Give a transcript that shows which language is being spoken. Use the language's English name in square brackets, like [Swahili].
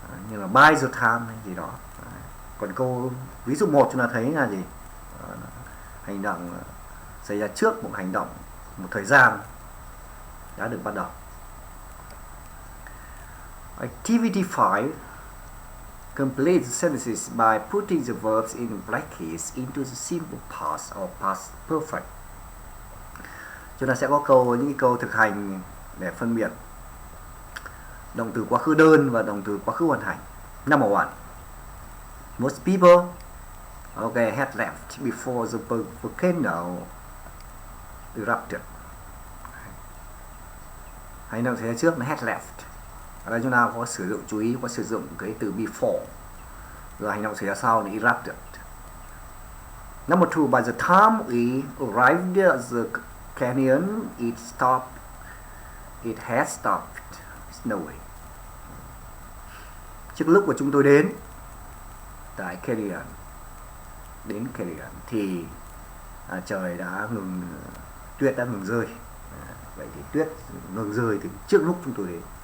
[Vietnamese] Như là [English] by the time [Vietnamese] hay gì đó. Đấy. Còn câu ví dụ 1 chúng ta thấy là gì? Hành động xảy ra trước một hành động, một thời gian đã được bắt đầu. [English] Activity 5. Complete the sentences by putting the verbs in brackets into the simple past or past perfect. [Vietnamese] Chúng ta sẽ có những câu thực hành để phân biệt động từ quá khứ đơn và động từ quá khứ hoàn thành. [English] Number 1. Most people had left before the volcano erupted. [Vietnamese] Hành động xảy ra trước là had left. Ở đây chúng ta có sử dụng, chú ý có sử dụng cái từ before. Rồi hành động xảy ra sau là erupted. [English] Number 2, by the time we arrived at the canyon, it had stopped snowing. [Vietnamese] Trước lúc mà chúng tôi đến tại canyon, thì trời đã ngừng, tuyết đã ngừng rơi. Vậy thì tuyết ngừng rơi từ trước lúc chúng tôi đến.